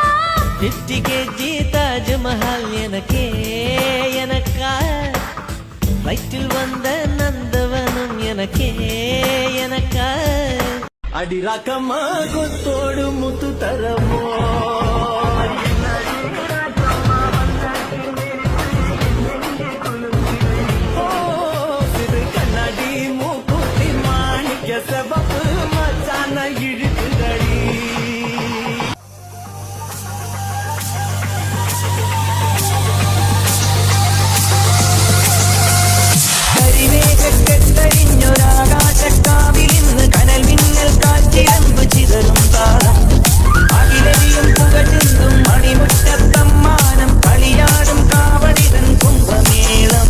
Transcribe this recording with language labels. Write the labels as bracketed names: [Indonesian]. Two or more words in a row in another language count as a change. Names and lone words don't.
[Tamil] 50 கேஜி தாஜ்மஹால் எனக்கே எனக்கா வயிற்றில் வந்த நந்தவனம் எனக்கே எனக்கா அடி ராக்கம்மா கொத்தோடு முத்து தரமோ கண்ணாடி மூக்குத்தி மாணிக்க செவப்பு மச்சான இழுக்குதடி [Malayalam] കരിമേഘക്കെട്ടഴിഞ്ഞൊരാകാശക്കാവിൽ ഇന്ന് കനൽ മിന്നൽ കാറ്റിരമ്പ് ചിതറും താളം അഖിലരിയും പുകചെന്തും മണിമുറ്റത്തമ്മാനം കളിയാടും കാവടിതൻ കുംഭമേളം